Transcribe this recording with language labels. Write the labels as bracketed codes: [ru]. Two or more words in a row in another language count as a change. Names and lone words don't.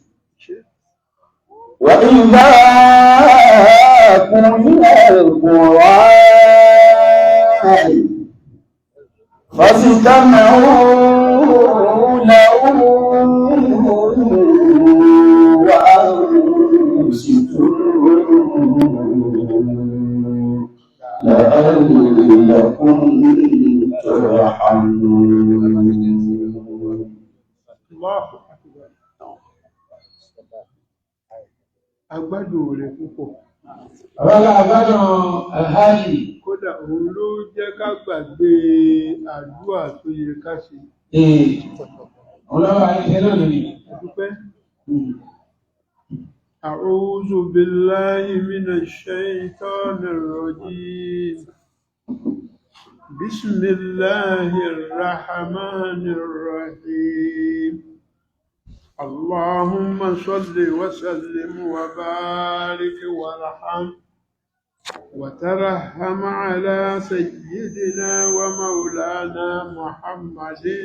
[ar] وإذا قرئ القرآن فاستمعوا له وأنصتوا لعلكم ترحمون. [yo] Agbádùn rẹ̀ púpọ̀. Ọ̀rọ̀ àgbádùn Alhaji. Kódà òun ló jẹ́ ká gbàgbé àdúrà tó yẹ ká ṣe. Ọlọ́wọ́ ayé lónìí ni. Dúpẹ́. [ar] أعوذ بالله من الشيطان الرجيم. بسم الله الرحمن الرحيم. اللهم صل وسلم وبارك وارحم وترحم على سيدنا ومولانا محمد